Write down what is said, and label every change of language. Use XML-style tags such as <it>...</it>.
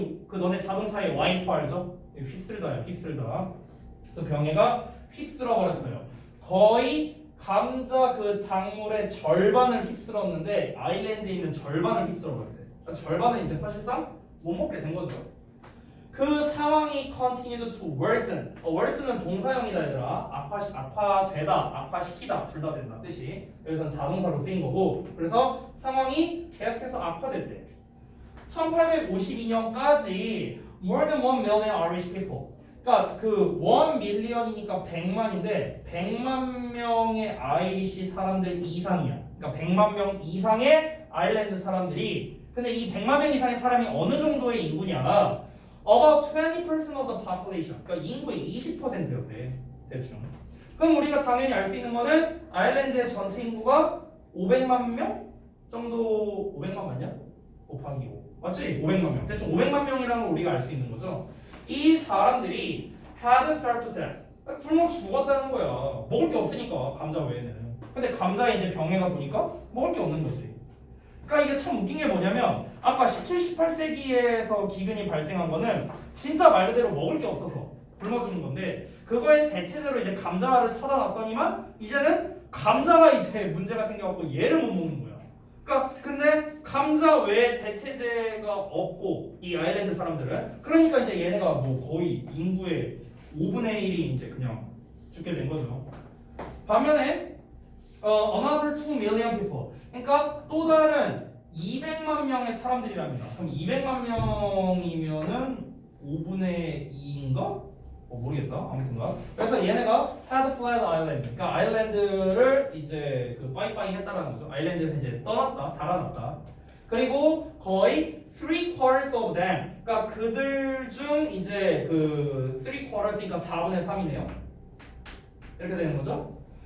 <ko>그 너네 자동차에 와이퍼 알죠? 휩쓸다야 휩쓸다. 그 병해가 휩쓸어 버렸어요. 거의 감자 그 작물의 절반을 휩쓸었는데 아일랜드에 있는 절반을 휩쓸어 버렸대. 그러니까 절반은 이제 사실상 못 먹게 된 거죠. 그 상황이</ko> <en>continued to worsen.</en> <ko>worsen은 동사형이다 얘들아. 악화되다, 악화시키다 둘 다 된다 뜻이. 여기서는 자동사로 쓰인 거고. 그래서 상황이 계속해서 악화됐대. 1852년까지</ko> <en>more than 1 million Irish people.</en> <ko>그러니까 그 1 million이니까 100만인데 100만 명의 아이리시 사람들 이상이야. 그러니까 100만 명 이상의 아일랜드 사람들이. 근데 이 100만 명 이상의 사람이 어느 정도의 인구냐?</ko> <en>About 20% of the population.</en> <ko>그러니까 인구의 20%였대 대충. 그럼 우리가 당연히 알 수 있는 거는 아일랜드의 전체 인구가 500만 명 정도. 500만 맞냐? 곱하기 5 맞지? 500만 명. 대충 500만 명이라는 걸 우리가 알 수 있는 거죠. 이 사람들이</ko> <en>had starved to death.</en> <ko>굶어 죽었다는 거야. 먹을 게 없으니까 감자 외에는. 근데 감자에 이제 병해가 보니까 먹을 게 없는 거지. 그러니까 이게 참 웃긴 게 뭐냐면 아까 17, 18세기에서 기근이 발생한 거는 진짜 말 그대로 먹을 게 없어서 굶어 죽는 건데 그거에 대체제로 이제 감자를 찾아놨더니만 이제는 감자가 이제 문제가 생겨갖고 얘를 못 먹는 거야. 그러니까 근데 감자 외에 대체제가 없고 이 아일랜드 사람들은 그러니까 이제 얘네가 뭐 거의 인구의 5분의 1이 이제 그냥 죽게 된 거죠. 반면에</ko> <en>another 2 million people.</en> <ko>그러니까 또 다른 200만 명의 사람들이랍니다. 그럼 200만 명이면은 5분의 2인가? 모르겠다. 아무튼가. 그래서 얘네가</ko> <en>had fled island.</en> <ko>그러니까 아일랜드를 이제 그 빠이빠이 했다라는 거죠. 아일랜드에서 이제 떠났다, 달아났다. 그리고 거의</ko> <en>3/4 of them.</en> <ko>그러니까 그들 중 이제 그 3/4니까 4분의 3이네요. 이렇게 되는 거죠.</ko>